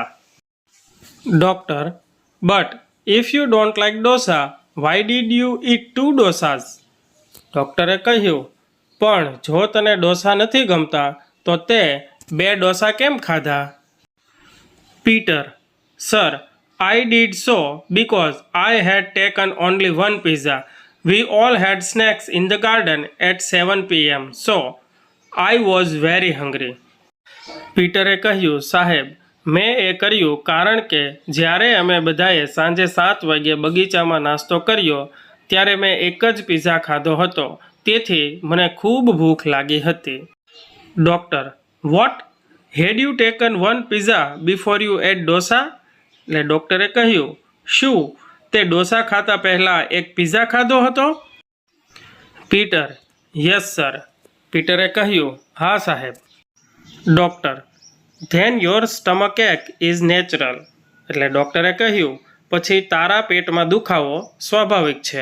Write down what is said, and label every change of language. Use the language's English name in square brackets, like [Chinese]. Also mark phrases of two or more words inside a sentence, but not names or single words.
[English] Doctor, but if you don't like dosa, why did you eat 2 dosas? [Gujarati] ડૉક્ટરે કહ્યું, પણ જો તને ડોસા નથી ગમતા તો તે 2 ડોસા કેમ ખાધા? પીટર, સર, [English] I did so because I had taken only 1 pizza. We all had snacks in the garden at 7 p.m. So I was very hungry. [Gujarati] પીટરે કહ્યું, સાહેબ, મેં એ કર્યું કારણ કે જ્યારે અમે બધાએ સાંજે 7 વાગ્યે બગીચામાં નાસ્તો કર્યો ત્યારે મેં એક જ પિઝા ખાધો હતો, તેથી મને ખૂબ ભૂખ લાગી હતી. [English] Doctor, what? Had you taken 1 pizza before you ate dosa? [Gujarati] એટલે ડૉક્ટરે કહ્યું, શું તે ડોસા ખાતા પહેલાં એક પિઝા ખાધો હતો? પીટર, [English] yes sir. [Gujarati] પીટરે કહ્યું, હા સાહેબ. [English] Doctor, then your stomach ache is natural. [Gujarati] એટલે ડૉક્ટરે કહ્યું, પછી તારા પેટમાં દુખાવો સ્વાભાવિક છે.